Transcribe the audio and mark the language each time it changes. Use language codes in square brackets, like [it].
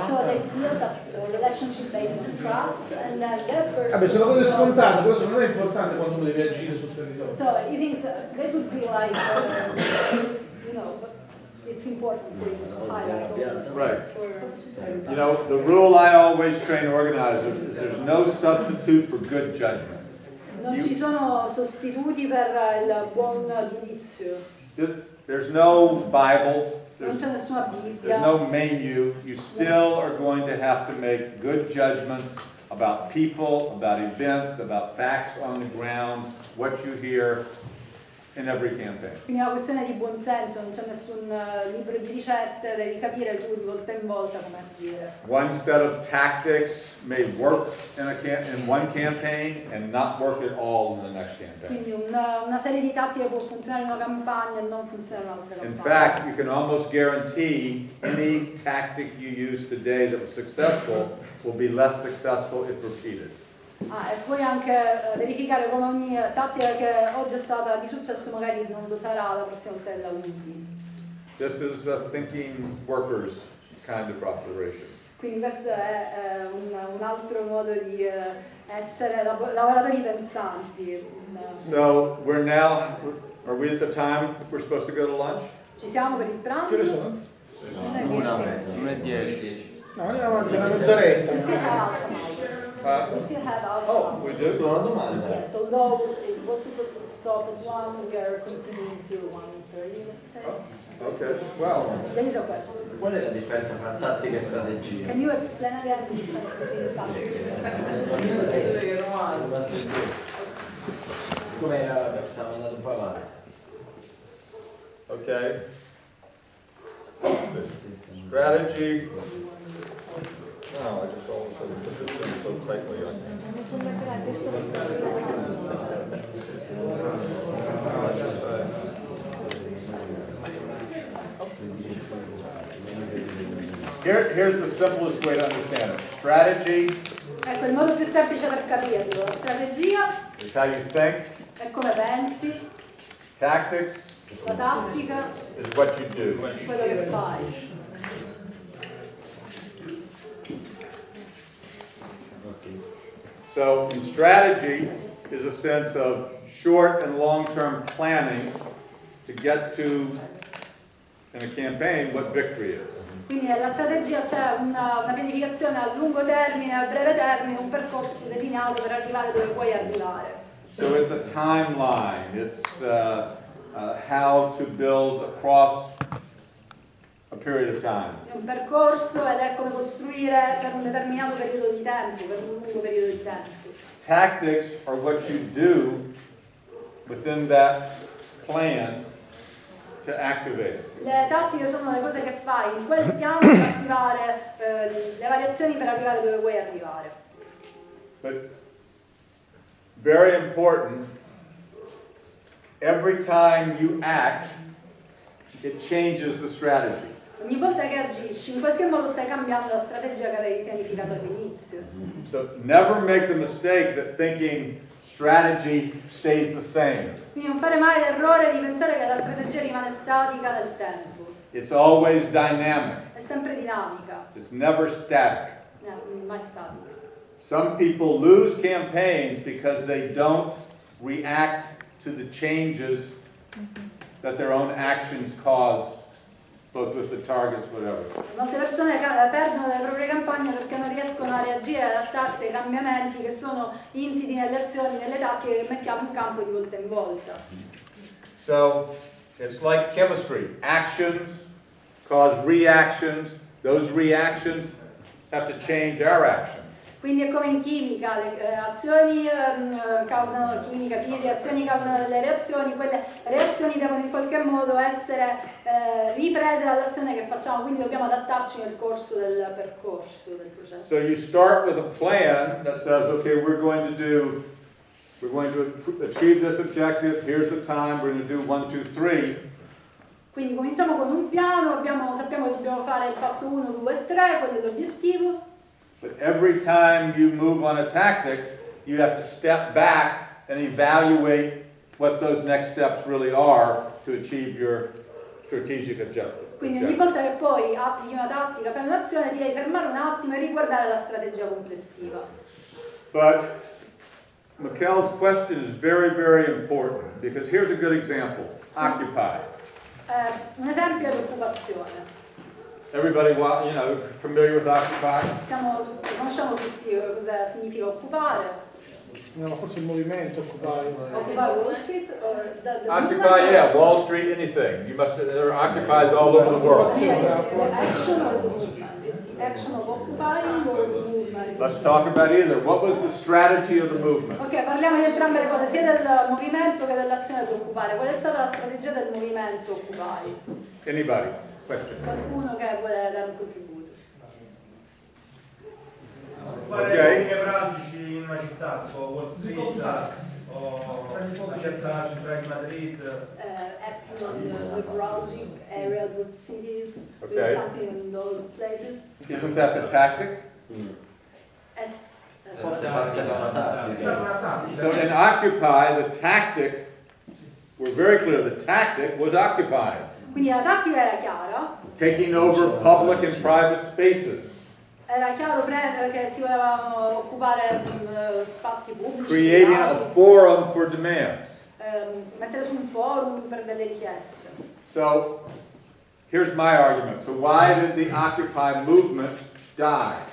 [en] So they built a relationship based on trust and then that person... [it] Vabbè, sono cose scontate, però secondo me è importante quando uno deve agire sul territorio. [en] So he thinks that would be like, you know, but it's important for you to highlight all these Right. things for... You know, the rule I always train organizers is there's no substitute for good judgment. [it] Non ci sono sostituti per il buon giudizio. [en] There's no Bible, [it] Non c'è nessuna [en] there's [it] Bibbia. [en] no menu. You still are going to have to make good judgments about people, about events, about facts on the ground, what you hear in every campaign. [it] Quindi è una questione di buonsenso, non c'è nessun libro di ricette, devi capire tu di volta in volta come agire. [en] One set of tactics may work in one campaign and not work at all in the next campaign. [it] Quindi una serie di tattiche può funzionare in una campagna e non funzionare in un'altra [en] In [it] campagna. [en] fact, you can almost guarantee any tactic you use today that was successful will be less successful if repeated. [it] E puoi anche verificare come ogni tattica che oggi è stata di successo magari non lo sarà la prossima volta che la usi. [en] This is a thinking workers kind of operation. [it] Quindi questo è un altro modo di essere lavoratori pensanti. [en] So are we at the time we're supposed to go to lunch? [it] Ci siamo per il Che ore pranzo? sono? Non è 10. No, andiamo avanti una mezz'oretta. [en] We still have half an hour. We still have half an hour. We do? [it] Una domanda. [en] Yes, although it was supposed to stop at 1, we are continuing till 1:30, let's say. Okay, well, There is a question. [it] Qual è la differenza tra tattica e strategia? [en] Can you explain again the difference between tactics? [it] Come stiamo andando un po' avanti. [en] okay. Strategy. No, I just all of a sudden put this in so tightly. Here's the simplest way to understand it. Strategy [it] Ecco, il modo più semplice per capirlo. La strategia [en] is how you think. [it] è come pensi, [en] Tactics [it] la tattica [en] is what you do. [it] è quello che fai. [en] So, in strategy is a sense of short and long-term planning to get to in a campaign what victory is. [it] Quindi nella strategia c'è una pianificazione a lungo termine, a breve termine, un percorso delineato per arrivare dove vuoi arrivare. [en] So it's a timeline. It's how to build across a period of time. [it] È un percorso ed è come costruire per un determinato periodo di tempo, per un lungo periodo di tempo. [en] Tactics are what you do within that plan to activate. [it] Le tattiche sono le cose che fai in quel piano per attivare le variazioni per arrivare dove vuoi arrivare. [en] But very important, every time you act, it changes the strategy. [it] Ogni volta che agisci, in qualche modo stai cambiando la strategia che avevi pianificato all'inizio. [en] So never make the mistake that thinking strategy stays the same. [it] Quindi non fare mai l'errore di pensare che la strategia rimane statica nel tempo. [en] It's always dynamic. [it] È sempre dinamica, [en] It's never static. [it] mai statica. [en] Some people lose campaigns because they don't react to the changes that their own actions cause, both with the targets, whatever. [it] Molte persone perdono le proprie campagne perché non riescono a reagire e adattarsi ai cambiamenti che sono insiti nelle azioni, nelle tattiche che mettiamo in campo di volta in volta. [en] So it's like chemistry. Actions cause reactions. Those reactions have to change our actions. [it] Quindi è come in chimica, le azioni causano chimica, fisica, azioni causano delle reazioni, quelle reazioni devono in qualche modo essere riprese dall'azione che facciamo, quindi dobbiamo adattarci nel corso del percorso del processo. [en] So you start with a plan that says, okay, we're going to achieve this objective, here's the time, we're going to do 1, 2, 3. [it] Quindi cominciamo con un piano, sappiamo che dobbiamo fare il passo 1, 2 e 3, quello è l'obiettivo. [en] But every time you move on a tactic, you have to step back and evaluate what those next steps really are to achieve your strategic objective. [it] Quindi ogni volta che poi applichi una tattica, fai un'azione, ti devi fermare un attimo e riguardare la strategia complessiva. [en] But Mikhail's question is very, very important because here's a good example. Occupy. [it] Un esempio è l'occupazione. [en] Everybody, familiar with Occupy? [it] Conosciamo tutti cosa significa occupare. No, forse il movimento, occupare. Occupare Wall Street? [en] Occupy, yeah, Wall Street, anything. There are occupies all over the world. The action or the movement? Is the action of occupying or the movement? Let's talk about either. What was the strategy of the movement? [it] Ok, parliamo di entrambe le cose, sia del movimento che dell'azione di occupare. Qual è stata la strategia del movimento occupare? [en] Anybody? Question? [it] Qualcuno che vuole dare un contributo? Fare pratici in una città, tipo Wall Street o la piazza centrale di Madrid. [en] Acting on the neuralgic areas of cities, Okay. doing something in those places. Isn't that the tactic? [it] Forse parte da una tattica. [en] So in Occupy, the tactic, we're very clear, the tactic was occupying. [it] Quindi la tattica era chiara, [en] Taking over public and private spaces. [it] era chiaro che si volevano occupare spazi pubblici, [en] Creating a [it] privati, [en] forum for demands. [it] mettere su un forum per delle richieste. [en] So here's my argument. So why did the Occupy movement die?